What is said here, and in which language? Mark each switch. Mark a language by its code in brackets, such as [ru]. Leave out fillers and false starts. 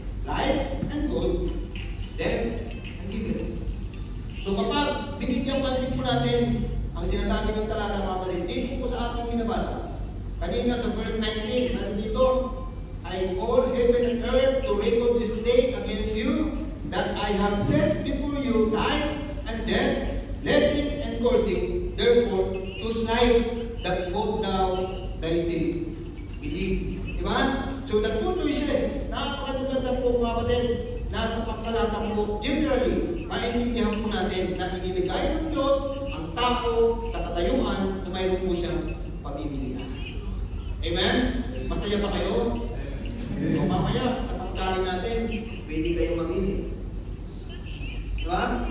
[en] Life and good, death and evil. [tl] So kapag binigyan pansin po natin ang sinasabi ng talata, mga kapatid, dito po sa ating binabasa. Kanina sa verse 19, ano dito? [en] I call heaven and earth to record this day against you, that I have set before you life and death, blessing and cursing. Therefore, choose life, that both thou thyself believe. [tl] Diba? [en] So the two choices, [tl] napakaganda po, mga kapatid, nasa pagkalata po, generally, maintindihan po natin na inibigay ng Diyos ang tao sa katayuan na mayroon po siyang pamimilihan. Amen? Masaya pa kayo? O mamaya, sa pagkain natin, pwede kayong mamili. Diba?